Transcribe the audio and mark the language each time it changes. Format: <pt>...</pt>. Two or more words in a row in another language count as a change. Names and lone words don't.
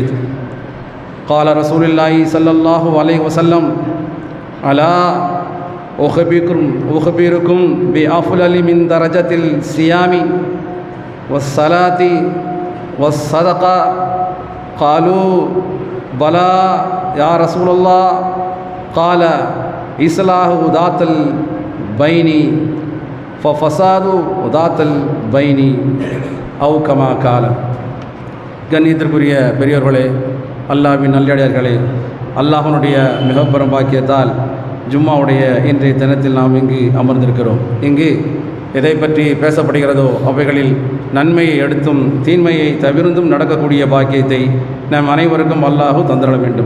<ar>قال رسول الله صلى الله عليه وسلم ألا أخبركم بأفضل من درجة الصيام والصلاة والصدقة؟ قالوا بلى يا رسول الله. قال إصلاح ذات البين ففساد ذات البين أو كما قال.</ar> <ta>கண்ணியத்திற்குரிய பெரியோர்களே, அல்லாஹ்வின் நல்லடியார்களே, அல்லாஹ்வுடைய மிகப்பெரும் பாக்கியத்தால் ஜும்மாவுடைய இன்றைய தினத்தில் நாம் இங்கு அமர்ந்திருக்கிறோம். இங்கு எதை பற்றி பேசப்படுகிறதோ அவைகளில் நன்மையை எடுத்தும் தீன்மையை தவிர்த்தும் நடக்கக்கூடிய பாக்கியத்தை நம் அனைவருக்கும் அல்லாஹ் தந்திட வேண்டும்.</ta>